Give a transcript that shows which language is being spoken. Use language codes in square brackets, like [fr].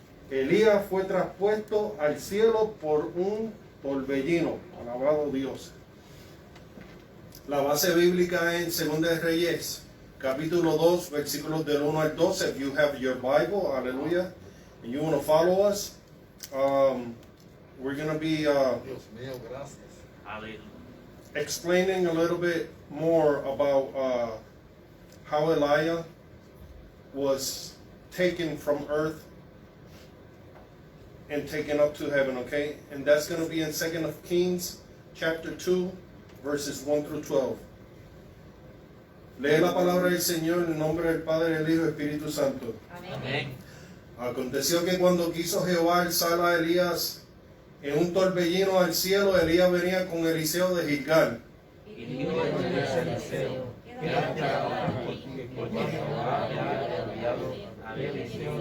[es] Elías fue traspuesto al cielo por un torbellino, alabado Dios. La base bíblica en 2 de Reyes, capítulo 2, versículos del 1 al 12. [en] If you have your Bible, hallelujah, and you want to follow us, we're going to be [es] Dios mío, gracias. Aleluya. [en] explaining a little bit more about how Elijah was taken from earth and taken up to heaven, okay? And that's going to be in 2 of Kings, chapter 2, verses 1 through 12. [es] Lee la palabra del Señor en el nombre del Padre, del Hijo y del Espíritu Santo. Amén. Aconteció que cuando quiso Jehová alzar a Elías en un torbellino al cielo, Elías venía con Eliseo de Gilgal. Y dijo Elías a Eliseo, quédate ahora aquí, porque Jehová me ha enviado a Eliseo.